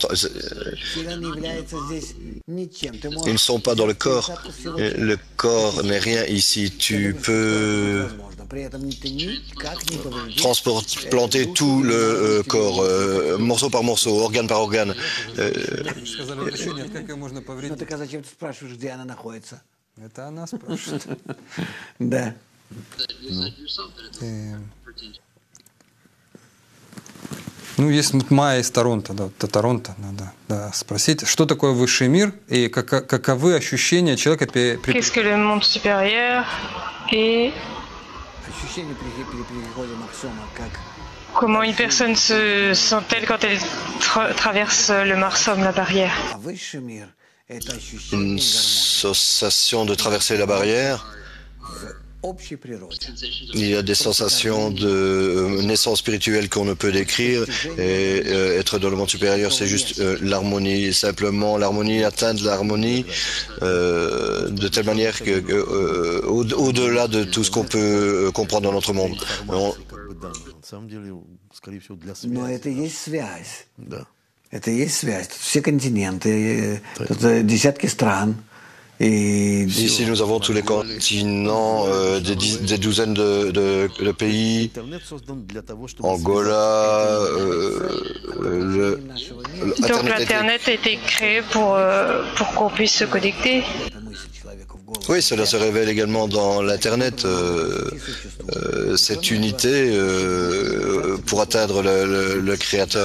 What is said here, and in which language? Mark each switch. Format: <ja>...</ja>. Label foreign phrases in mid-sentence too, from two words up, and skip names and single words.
<fr>Ils ne sont pas dans le corps. Le corps n'est rien ici. Tu peux transplanter tout le corps, morceau par morceau, organe par organe.</fr> <ru>Ну, есть Майя из Торонто, Торонто, надо спросить, что такое высший мир и каковы ощущения человека при...</ru> <fr>Qu'est-ce que le monde supérieur et comment une personne se sent-elle quand elle traverse le Marsum, la barrière? Une sensation de traverser la barrière. Il y a des sensations de naissance spirituelle qu'on ne peut décrire, et être dans le monde supérieur, c'est juste l'harmonie, simplement l'harmonie, atteindre l'harmonie de telle manière que au-delà de tout ce qu'on peut comprendre dans notre monde.</fr> <ru>Это и есть связь. Все континенты, тут десятки стран.</ru> <fr>Ici, nous avons tous les continents, des douzaines de pays, Angola, Donc l'Internet a été créé pour qu'on puisse se connecter. Oui, cela se révèle également dans l'Internet, cette unité pour atteindre le Créateur.</fr>